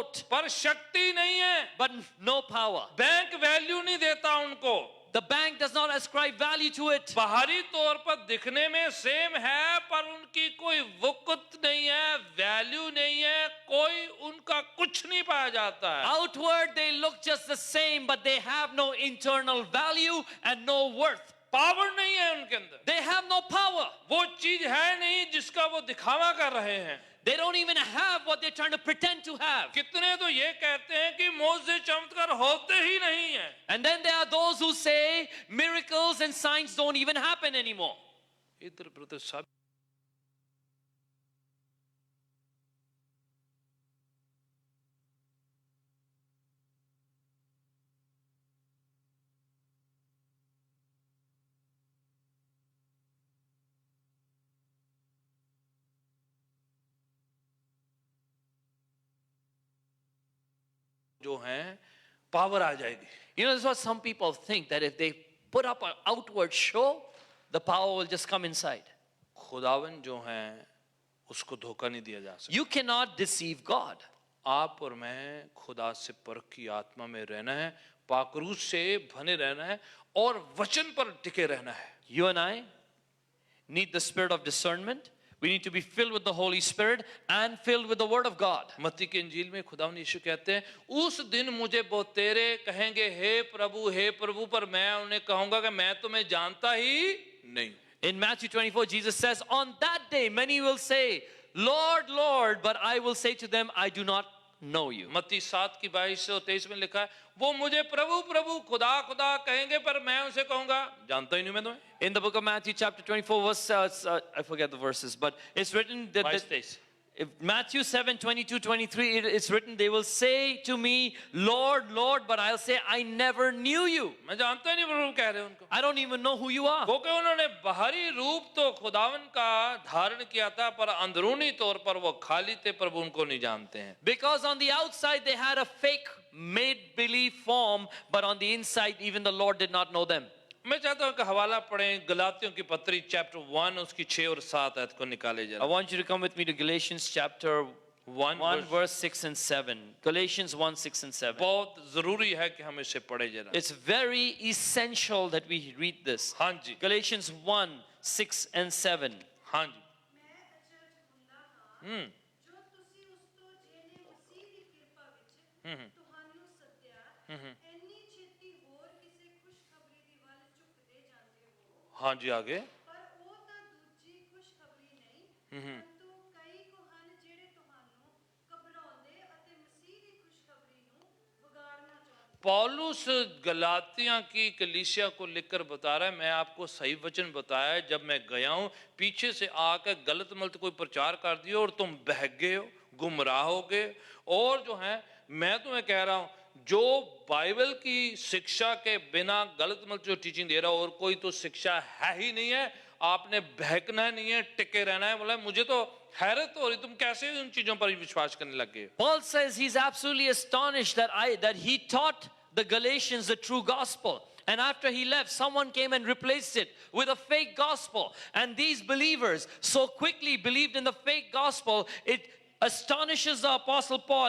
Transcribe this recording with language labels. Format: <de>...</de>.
<hi>पर शक्ति नहीं है,</hi> <en>but no power.</en> <hi>Bank value नहीं देता उनको।</hi> <en>The bank does not ascribe value to it.</en> <hi>बाहरी तौर पर दिखने में सेम है, पर उनकी कोई वक़्त नहीं है, वैल्यू नहीं है, कोई उनका कुछ नहीं पाया जाता है।</hi> <en>Outward, they look just the same, but they have no internal value and no worth.</en> <hi>Power नहीं है उनके अंदर,</hi> <en>They have no power.</en> <hi>वो चीज है नहीं जिसका वो दिखावा कर रहे हैं।</hi> <en>They don't even have what they're trying to pretend to have.</en> <hi>कितने तो ये कहते हैं कि मौजे चमत्कार होते ही नहीं है।</hi> <en>And then there are those who say miracles and signs don't even happen anymore.</en> <hi>इधर उधर सब जो हैं पावर आ जाएगी।</hi> <en>You know, this is what some people think, that if they put up an outward show, the power will just come inside.</en> <hi>खुदावन जो हैं उसको धोखा नहीं दिया जा सकता।</hi> <en>You cannot deceive God.</en> <hi>आप और मैं खुदा से परख की आत्मा में रहना है, पाकरूस से बने रहना है और वचन पर टिके रहना है।</hi> <en>You and I need the spirit of discernment. We need to be filled with the Holy Spirit and filled with the Word of God.</en> <hi>मत्ती की इंजील में खुदावन यीशु कहते हैं, उस दिन मुझे बहुतेरे कहेंगे हे प्रभु, पर मैं उन्हें कहूंगा कि मैं तुम्हें जानता ही नहीं।</hi> <en>In Matthew 24, Jesus says, on that day many will say, Lord, Lord, but I will say to them, I do not know you.</en> <hi>मत्ती 7 की 22 और 23 में लिखा है, वो मुझे प्रभु प्रभु खुदा खुदा कहेंगे, पर मैं उनसे कहूंगा जानता ही नहीं मैं तुम्हें।</hi> <en>In the book of Matthew chapter 24 verse, I forget the verses, but it's written that 22-23 if Matthew 7:22-23, it's written, they will say to me, Lord, Lord, but I'll say, I never knew you.</en> <hi>मैं जानता ही नहीं प्रभु कह रहे उनको।</hi> <en>I don't even know who you are.</en> <hi>वो कि उन्होंने बाहरी रूप तो खुदावन का धारण किया था, पर अंदरूनी तौर पर वो खाली थे, प्रभु उनको नहीं जानते हैं।</hi> <en>Because on the outside they had a fake made believe form, but on the inside even the Lord did not know them.</en> <hi>मैं चाहता हूं कि हवाला पढ़ें गलातियों की पत्री चैप्टर 1 उसकी 6 और 7 आयत को निकाले</hi> <en>I</en> <hi>जरा।</hi> <en>want you to come with me to Galatians chapter 1 verse 6 and 7. Galatians 1, 6 and 7.</en> <hi>बहुत जरूरी है कि हम इसे पढ़े जरा।</hi> <en>It's very essential that we read this.</en> <hi>हाँ जी,</hi> <en>Galatians 1, 6 and 7.</en> <hi>हाँ जी।</hi> <pa>ਮੈਂ ਅਚਰਜ ਹੁੰਦਾ ਹਾਂ ਜੋ ਤੁਸੀਂ ਉਸ ਤੋਂ ਜਿਹਨੇ ਮਸੀਹ ਦੀ ਕਿਰਪਾ ਵਿੱਚ ਤੁਹਾਨੂੰ ਸੱਦਿਆ ਇੰਨੀ ਛੇਤੀ ਹੋਰ ਕਿਸੇ ਖੁਸ਼ਖਬਰੀ ਦੀ ਵੱਲ ਝੁਕਦੇ ਜਾਂਦੇ ਹੋ।</pa> <hi>हाँ जी आगे।</hi> <pa>ਪਰ ਉਹ ਤਾਂ ਦੂਜੀ ਖੁਸ਼ਖਬਰੀ ਨਹੀਂ ਪਰੰਤੂ ਕਈ ਕੁ ਹਨ ਜਿਹੜੇ ਤੁਹਾਨੂੰ ਘਬਰਾਉਂਦੇ ਅਤੇ ਮਸੀਹ ਦੀ ਖੁਸ਼ਖਬਰੀ ਨੂੰ ਵਿਗਾੜਨਾ ਚਾਹੁੰਦੇ।</pa> <hi>पौलुस गलातिया की कलीसिया को लिखकर बता रहा है, मैं आपको सही वचन बताया है, जब मैं गया हूं पीछे से आकर गलत मलत कोई प्रचार कर दिया और तुम बहक गए हो, गुमराह हो गए। और जो है मैं तुम्हें कह रहा हूं, जो बाइबल की शिक्षा के बिना गलत मलत जो टीचिंग दे रहा हो और कोई तो शिक्षा है ही नहीं है, आपने बहकना नहीं है, टिके रहना है। बोला मुझे तो हैरत हो रही, तुम कैसे उन चीजों पर विश्वास करने लग गए।</hi> <en>Paul says he's absolutely astonished that he taught the Galatians the true gospel. And after he left, someone came and replaced it with a fake gospel. And these believers so quickly believed in the fake gospel, it astonishes the apostle Paul.</en>